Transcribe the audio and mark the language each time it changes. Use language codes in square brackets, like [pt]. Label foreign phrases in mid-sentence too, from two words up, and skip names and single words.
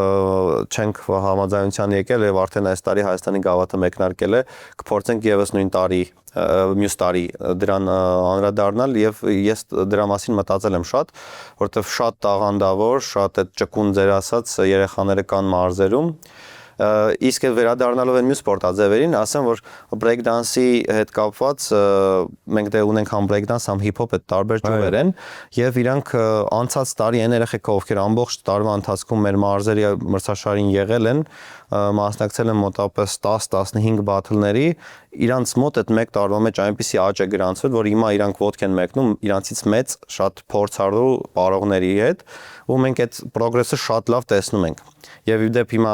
[hy] չենք համաձայնության եկել եւ արդեն այս տարի Հայաստանի գավաթը մեկնարկել է, կփորձենք եւս նույն տարի մյուս տարի դրան անդրադառնալ եւ ես դրա մասին մտածել եմ շատ, որովհետեւ շատ տաղանդավոր, շատ այդ ճկուն ձեր ասած երեխաները կան մարզերում, իսկ վերադառնալով այն մյուս սպորտաձևերին, ասեմ, որ [en] break dance- [hy] ի հետ կապված մենք դե ունենք համ [en] break dance, [hy] համ [en] hip hop, [hy] այդ տարբեր ճյուղեր են եւ իրանք անցած տարի այն երեխեքով, ովքեր ամբողջ տարվա ընթացքում մեր մարզերի մրցաշարին եղել են, մասնակցել են մոտավորապես 10-15 բաթլների, իրանց մոտ այդ մեկ տարվա մեջ այնպիսի աճ է գրանցվել, որ հիմա իրանք ոտք են մեկնում իրանցից մեծ շատ փորձառու պարողների հետ, ու մենք այդ պրոգրեսը շատ լավ տեսնում ենք։ Եվ իդեպ հիմա,